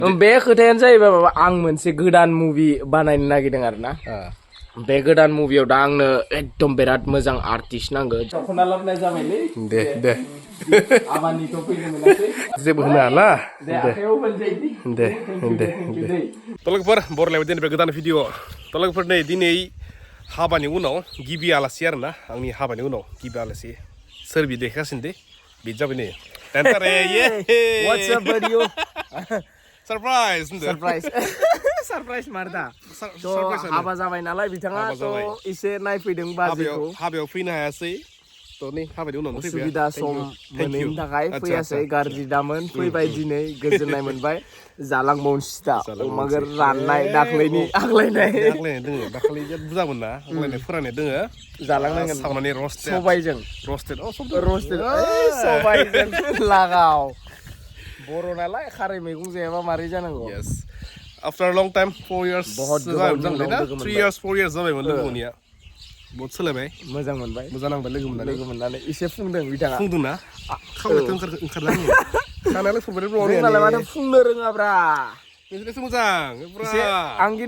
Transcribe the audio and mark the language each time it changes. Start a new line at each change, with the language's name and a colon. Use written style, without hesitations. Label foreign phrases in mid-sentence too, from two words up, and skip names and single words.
Bodo: बे खोथायानो जाहैबाय माबा आं मोनसे गोदान मुभि बानायनो नागिरदों आरोना बे गोदान मुभियाव दा आंनो एकदम बिराद मोजां आर्टिस्ट नांगौ दख'ना लाबनाय जाबायलै दे आबानिथ' फैनो मोनासै जेबो होनो हाला दे तलगफोर बरलायाव दिनैफ्राय गोदान भिडिअ तलगफोर नै दिनै हाबानि उनाव गिबि आलासि आरोना आंनि हाबानि उनाव गिबि आलासि सोर बि देखासिनो दे बि जाबाय नै
English: What's up buddy
Bodo: सरप्राइज मारदा हाबा जाबाय नालाय बिथाङा थ' एसे नायफैदों बाजैखौ हाबायाव फैनो हायासै थ' नै हाबानि उनाव उसुबिदा सम मोनैनि थाखाय फैयासै गाज्रि दामोन फैबाय दिनै गोजोननाय मोनबाय जालांबावनोसै दा अमागोर राननाय दाख्लैनि आग्लायनाय दोङो दाख्लै बुरजामोन ना आग्लायनाय फोराननाय दोङो जालांनांगोन सावनानै सबाइजों रस्टेड सबाइजों लागाव बर' नालाय खारै मैगं जायाबा मारै जानांगौ
English: After a long time 4 years
Bodo: जाबायमोन ना
English: 3 years 4 years
Bodo: जाबायमोन लोगोनिया बहुत सोलायबाय मोजां मोनबाय मोजां नांबाय लोगो मोननानै एसे फुंदों बिथाङा फुंदोंना खावलायथ' ओंखारला आङो खानायालाय फुंबाय जोंनालाय माथो फुंनो रोङाब्रा बिदिनोसो मोजां आं खिन्थु